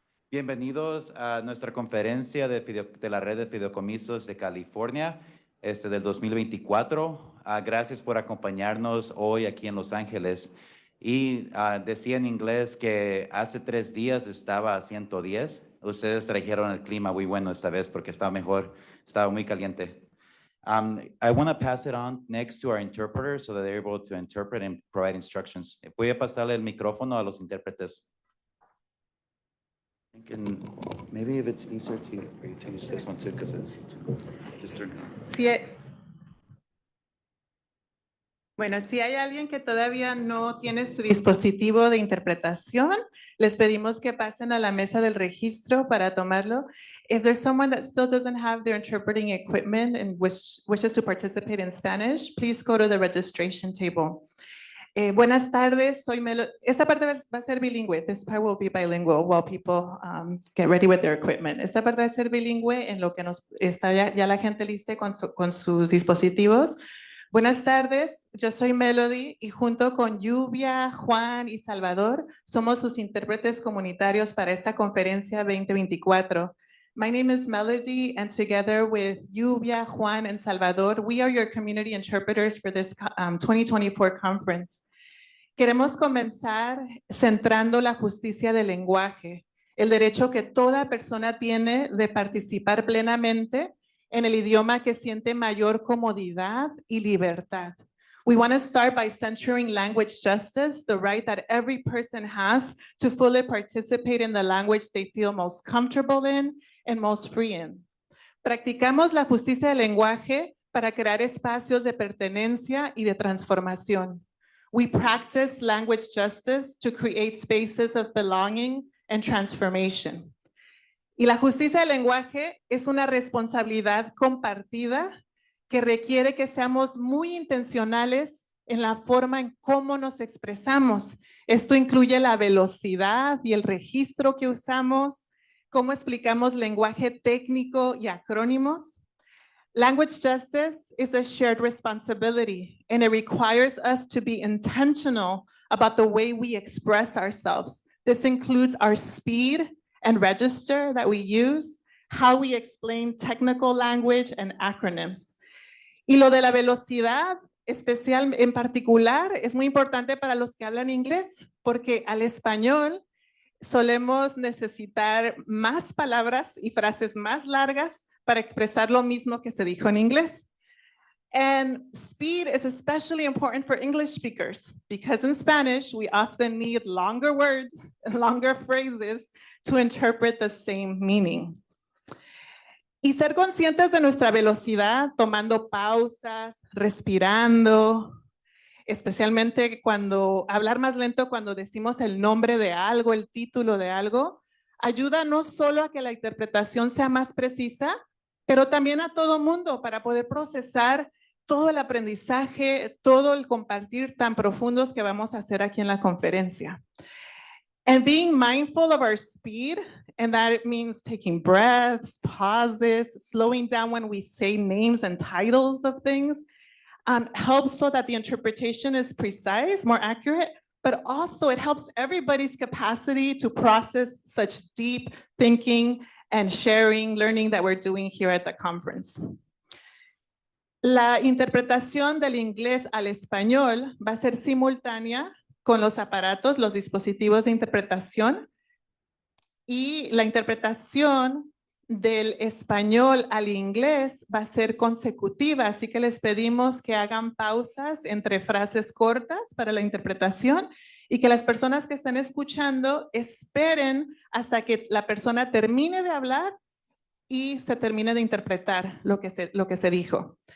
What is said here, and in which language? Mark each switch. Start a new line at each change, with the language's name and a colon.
Spanish: Bienvenidos a nuestra conferencia de la red de fideicomisos de California del 2024. Gracias por acompañarnos hoy aquí en Los Ángeles. Y decía en inglés que hace 3 días estaba a 110. Ustedes trajeron el clima muy bueno esta vez porque estaba mejor, estaba muy caliente.
English: I want to pass it on next to our interpreters so that they're able to interpret and provide instructions.
Spanish: Voy a pasarle el micrófono a los intérpretes.
English: And maybe if it's easier for you to use this one too, because it's just
Spanish: Bueno, si hay alguien que todavía no tiene su dispositivo de interpretación, les pedimos que pasen a la mesa del registro para tomarlo.
English: If there's someone that still doesn't have their interpreting equipment and wishes to participate in Spanish, please go to the registration table.
Spanish: Buenas tardes, soy Melo. Esta parte va a ser bilingüe.
English: This part will be bilingual while people get ready with their equipment.
Spanish: Esta parte va a ser bilingüe en lo que está ya la gente lista con sus dispositivos. Buenas tardes, yo soy Melody y junto con Lluvia, Juan y Salvador somos sus intérpretes comunitarios para esta conferencia 2024.
English: My name is Melody, and together with Lluvia, Juan, and Salvador, we are your community interpreters for this 2024 conference.
Spanish: Queremos comenzar centrando la justicia del lenguaje, el derecho que toda persona tiene de participar plenamente en el idioma que siente mayor comodidad y libertad.
English: We want to start by centering language justice, the right that every person has to fully participate in the language they feel most comfortable in and most free in.
Spanish: Practicamos la justicia del lenguaje para crear espacios de pertenencia y de transformación.
English: We practice language justice to create spaces of belonging and transformation.
Spanish: Y la justicia del lenguaje es una responsabilidad compartida que requiere que seamos muy intencionales en la forma en cómo nos expresamos. Esto incluye la velocidad y el registro que usamos, cómo explicamos lenguaje técnico y acrónimos.
English: Language justice is a shared responsibility, and it requires us to be intentional about the way we express ourselves. This includes our speed and register that we use, how we explain technical language and acronyms.
Spanish: Y lo de la velocidad, en particular, es muy importante para los que hablan inglés, porque al español solemos necesitar más palabras y frases más largas para expresar lo mismo que se dijo en inglés.
English: And speed is especially important for English speakers because in Spanish, we often need longer words and longer phrases to interpret the same meaning.
Spanish: Y ser conscientes de nuestra velocidad, tomando pausas, respirando, especialmente cuando hablar más lento cuando decimos el nombre de algo, el título de algo, ayuda no solo a que la interpretación sea más precisa, pero también a todo mundo para poder procesar todo el aprendizaje, todo el compartir tan profundos que vamos a hacer aquí en la conferencia.
English: And being mindful of our speed, and that it means taking breaths, pauses, slowing down when we say names and titles of things, helps so that the interpretation is precise, more accurate, but also it helps everybody's capacity to process such deep thinking and sharing, learning that we're doing here at the conference.
Spanish: La interpretación del inglés al español va a ser simultánea con los aparatos, los dispositivos de interpretación, y la interpretación del español al inglés va a ser consecutiva, así que les pedimos que hagan pausas entre frases cortas para la interpretación y que las personas que están escuchando esperen hasta que la persona termine de hablar y se termine de interpretar lo que se dijo.